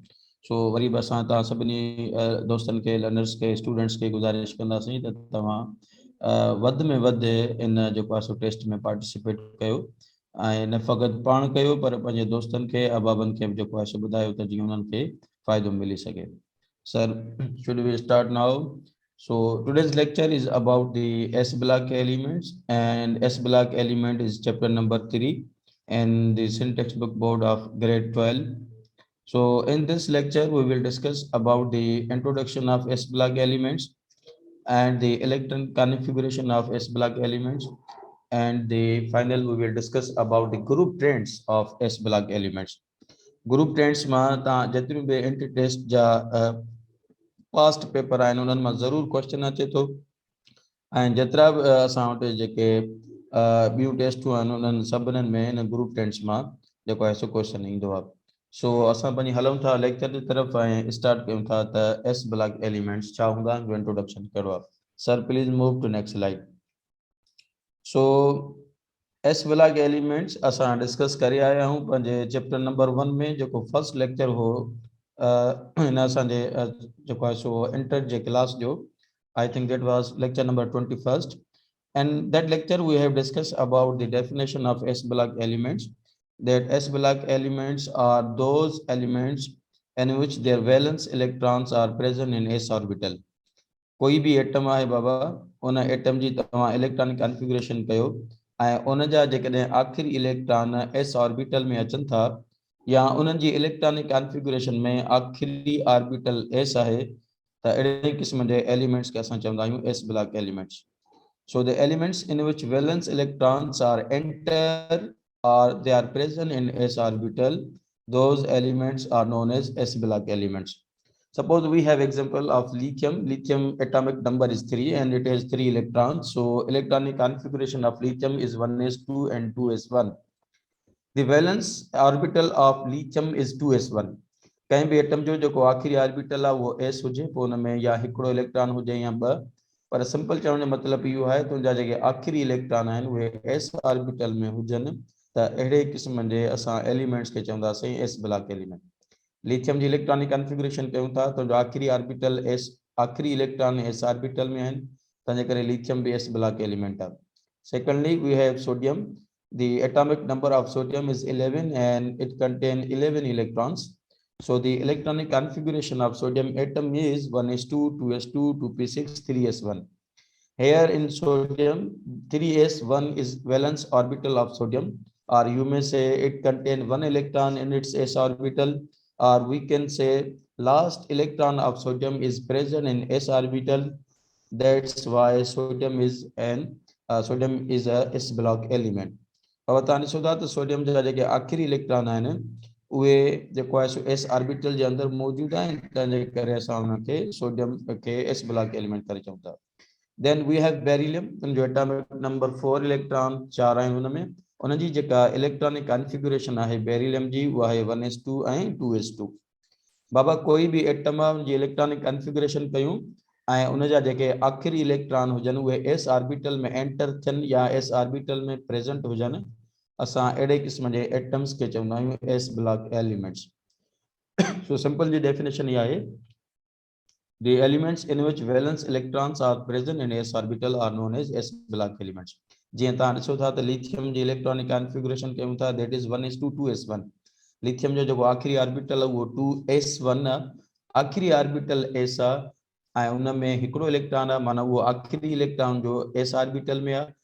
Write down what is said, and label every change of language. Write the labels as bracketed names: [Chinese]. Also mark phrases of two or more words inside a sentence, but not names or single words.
[Sindhi] सो वरी बि असां तव्हां सभिनी दोस्तनि खे लर्नर्स खे स्टूडेंट्स खे गुज़ारिश कंदासीं त तव्हां वधि में वधि इन जेको आहे सो टेस्ट में पार्टिसिपेट कयो ऐं न फ़क़ति पाण कयो पर पंहिंजे दोस्तनि खे अहबाबनि खे बि जेको आहे सो ॿुधायो त जीअं उन्हनि खे फ़ाइदो मिली सघे। [English] सर, should we start now? So today's lecture is about the S block elements, and S block element is chapter number 3 and the syntax book board of grade 12. So in this lecture we will discuss about the introduction of S block elements and the electron configuration of S block elements, and the final we will discuss about the group trends of S block elements. Group trends [Sindhi] म त जेतिरी बि [English] entry test [Sindhi] ja [English] past paper [Sindhi] आहिनि उन्हनि मां ज़रूरु क्वेश्चन अचे थो ऐं जेतिरा बि असां वटि जेके ॿियूं टेस्टूं आहिनि उन्हनि सभिनीनि में हिन [English] group tents [Sindhi] मां जेको आहे सो क्वेश्चन ईंदो आहे। सो असां पंहिंजी हलूं था लेक्चर जी तरफ़ ऐं स्टार्ट कयूं था त [English] S block elements [Sindhi] छा हूंदा आहिनि, इंट्रोडक्शन कहिड़ो आहे। [English] sir please move to next slide. सो S block elements [Sindhi] असां डिस्कस करे आया आहियूं पंहिंजे [English] chapter number 1 [Sindhi] में जेको [English] first lecture [Sindhi] हो in असांजे जेको आहे सो इंटर जे क्लास जो [English] I think that was lecture number 21st, and that lecture we have discussed about the definition of S block elements, that S block elements are those elements in which their valence electrons are present in S orbital. [Sindhi] कोई भी एटम आहे बाबा उन एटम जी तव्हां [English] electronic configuration [Sindhi] कयो ऐं उन जा जेकॾहिं आख़िरी इलेक्ट्रॉन [English] S orbital [Sindhi] में अचनि था या उन्हनि जी [English] electronic configuration [Sindhi] में आख़िरी [English] orbital S [Sindhi] आहे त अहिड़े क़िस्म जे एलिमेंट्स खे असां चवंदा आहियूं [English] S block elements. So the elements in which valence electrons are enter or they are present in S orbital, those elements are known as S block elements. Suppose we have example of lithium. Lithium atomic number is 3 and it has 3 electrons. So electronic configuration of lithium is 1s2 and 2s1. The valence orbital of lithium is 2s1. [Sindhi] कंहिं बि एटम जो जेको आख़िरी ऑर्बिटल आहे उहो S हुजे, पोइ हुन में या हिकिड़ो इलेक्ट्रॉन हुजे या ॿ, पर सिंपल चवण जो मतिलबु इहो आहे तुंहिंजा जेके आख़िरी इलेक्ट्रॉन आहिनि उहे [English] S orbital [Sindhi] में हुजनि त अहिड़े क़िस्म जे असां एलिमेंट्स खे चवंदासीं [English] S block element. [Sindhi] लिथियम जी [English] electronic configuration [Sindhi] कयूं था तुंहिंजो आख़िरी [English] orbital S, [Sindhi] आख़िरी इलेक्ट्रॉन [English] S orbital [Sindhi] में आहिनि, तंहिंजे करे लिथियम बि [English] S block element [Sindhi] आहे। [English] secondly we have sodium. The atomic number of sodium is 11 and it contains 11 electrons. So the electronic configuration of sodium atom is 1s2, 2s2, 2p6, 3s1. Here in sodium, 3s1 is valence orbital of sodium, or you may say it contains one electron in its s orbital, or we can say last electron of sodium is present in s orbital. That's why sodium is a s block element. [Sindhi] और तव्हां ॾिसो था त सोडियम जा जेके आख़िरी इलेक्ट्रॉन आहिनि उहे जेको आहे सो [English] S orbital [Sindhi] जे अंदरि मौजूदु आहिनि, तंहिंजे करे असां उनखे सोडियम खे [English] S block element [Sindhi] करे चऊं था. [English] Then we have beryllium, जो atomic number 4 [Sindhi] इलेक्ट्रॉन 4 आहिनि हुन में. उनजी जेका [English] electronic configuration [Sindhi] आहे बेरिलियम जी उहा आहे 1s2 ऐं 2s2. बाबा कोई भी एटम जी [English] electronic configuration [Sindhi] कयूं ऐं उन जा जेके आख़िरी इलेक्ट्रॉन हुजनि उहे [English] S orbital [Sindhi] में एंटर थियनि या [English] S orbital [Sindhi] में प्रेजेंट हुजनि, असां अहिड़े क़िस्म जे एटम्स खे चवंदा आहियूं [English] S block elements. [Sindhi] सो सिंपल जी डेफिनेशन इहा आहे, [English] the elements in which valence electrons are present in s orbital are known as s block elements. [Sindhi] जीअं तव्हां ॾिसो था त लिथियम जी [English] electronic configuration [Sindhi] कयूं था, [English] that is 1s2 2s1. [Sindhi] लिथियम जो जेको आख़िरी ऑर्बिटल आहे उहो 2s1 आहे, आख़िरी [English] orbital s [Sindhi] आहे ऐं उन में हिकिड़ो इलेक्ट्रॉन आहे, माना उहो आख़िरी इलेक्ट्रॉन जो [English] s orbital [Sindhi] में आहे.